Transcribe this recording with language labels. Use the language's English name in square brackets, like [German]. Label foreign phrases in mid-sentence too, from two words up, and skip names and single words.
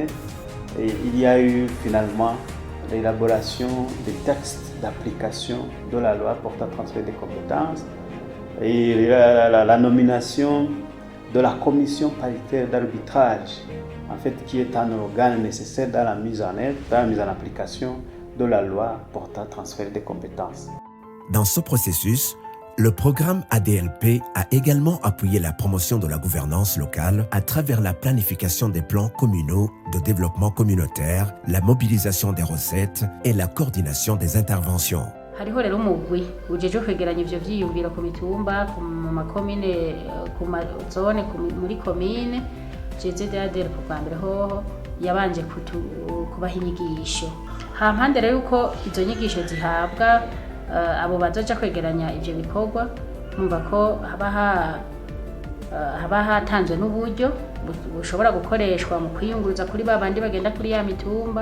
[French] il y a eu finalement l'élaboration des textes d'application de la loi portant transfert des compétences et la nomination de la commission paritaire d'arbitrage, en fait, qui est un organe nécessaire dans la mise en œuvre, dans la mise en application de la loi portant transfert des compétences. Dans ce processus, le programme ADLP a également appuyé la promotion de la gouvernance locale à travers la planification des plans communaux de développement communautaire, la mobilisation des recettes et la coordination des interventions. [Rundi] Hariho rero umugwi ujeje kwegeranya ivyo vyiyumviro ku mitumba, ku makomine, ku mazone, muri komine. JZDADL bwa mbere hoho yabanje kubaha inyigisho. Hampande rero yuko izo nyigisho zihabwa abo bazoja kwegeranya ivyo bikorwa, numva ko haba hatanzwe n'uburyo bushobora gukoreshwa mu kwiyunguruza kuri babandi bagenda kuri ya mitumba.